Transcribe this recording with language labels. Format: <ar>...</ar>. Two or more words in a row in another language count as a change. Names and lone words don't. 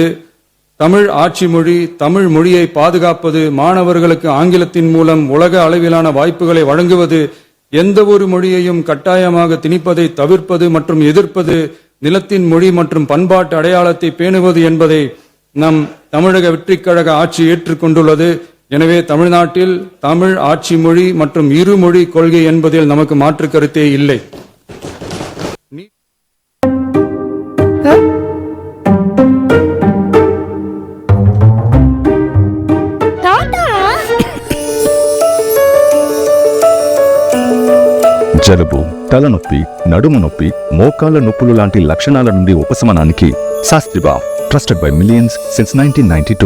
<ta>தமிழ் ஆட்சி மொழி, தமிழ் மொழியை பாதுகாப்பது, மாணவர்களுக்கு ஆங்கிலத்தின் மூலம் உலக அளவிலான வாய்ப்புகளை வழங்குவது, எந்த ஒரு மொழியையும் கட்டாயமாக திணிப்பதை தவிர்ப்பது மற்றும் எதிர்ப்பது, நிலத்தின் மொழி மற்றும் பண்பாட்டு அடையாளத்தை பேணுவது என்பதை நம் தமிழக வெற்றிக் கழக ஆட்சி ஏற்றுக்கொண்டுள்ளது. எனவே தமிழ்நாட்டில் தமிழ் ஆட்சி மொழி மற்றும் இருமொழி கொள்கை என்பதில் நமக்கு மாற்று கருத்தே இல்லை.</ta> <te>జలుబు, తలనొప్పి, నడుము నొప్పి, మోకాళ్ళ నొప్పులు లాంటి లక్షణాల నుండి ఉపశమనానికి శాస్త్రిబా,</te> <en>trusted by millions since 1992.</en>